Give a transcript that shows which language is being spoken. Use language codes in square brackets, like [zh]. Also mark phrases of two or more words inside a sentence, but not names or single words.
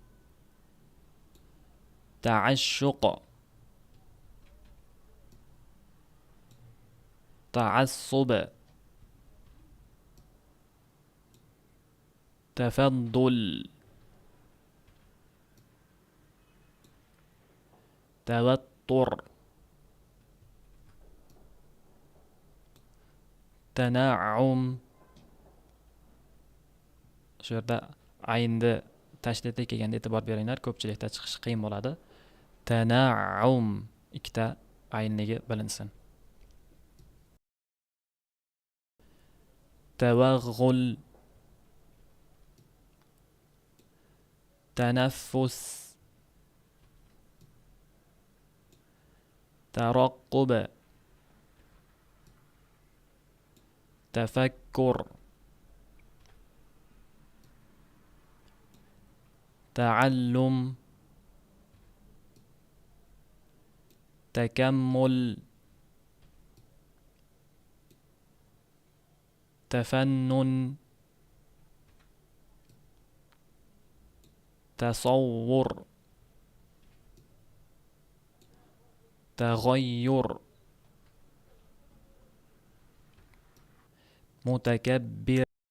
[ar] تعشق تعصب تفضل توتر [uz] تنعم shu yerda aynni tashdidli kelganda e'tibor beringlar, ko'pchilikda chiqishi qiyin bo'ladi. Tanaum ikkita aynligi bilinsin. [ar] توغل تنفس ترقب تفكر تعلم تكمل تفنن تصور تغير متكبر